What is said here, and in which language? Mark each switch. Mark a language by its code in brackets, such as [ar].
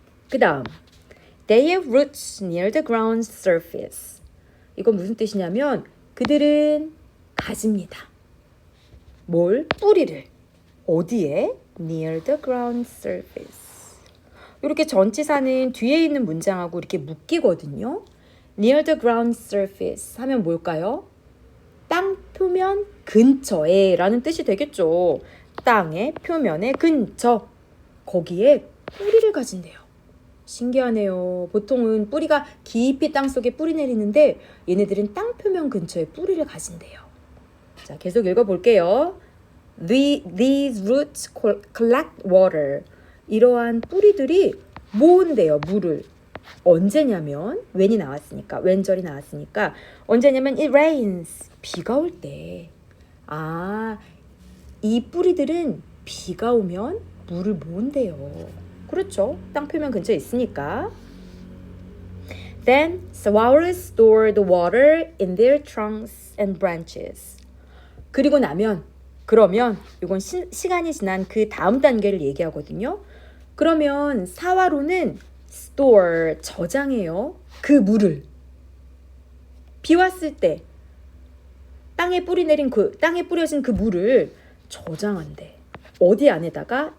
[ko] 그 다음, [en] they have roots near the ground surface. [ko] 이건 무슨 뜻이냐면 그들은 가집니다. 뭘? 뿌리를. 어디에? [en] near the ground surface. [ko] 이렇게 전치사는 뒤에 있는 문장하고 이렇게 묶이거든요. near the ground surface 하면 뭘까요? 땅 표면 근처에 라는 뜻이 되겠죠. 땅의 표면의 근처. 거기에 뿌리를 가진대요. 신기하네요. 보통은 뿌리가 깊이 땅속에 뿌리 내리는데 얘네들은 땅 표면 근처에 뿌리를 가진대요. 자, 계속 읽어볼게요. [en] These roots collect water. [ko] 이러한 뿌리들이 모은대요, 물을. 언제냐면 when이 나왔으니까, when절이 나왔으니까 언제냐면 [en] it rains. [ko] 비가 올 때. 아, 이 뿌리들은 비가 오면 물을 모은대요. 그렇죠. 땅 표면 근처에 있으니까. [en] Then swallows store the water in their trunks and branches. [ko] 그리고 나면, 그러면 이건 시간이 지난 그 다음 단계를 얘기하거든요. 그러면 사화로는 store, 저장해요. 그 물을. 비 왔을 때 땅에 뿌려진 그 물을 저장한대. 어디 안에다가?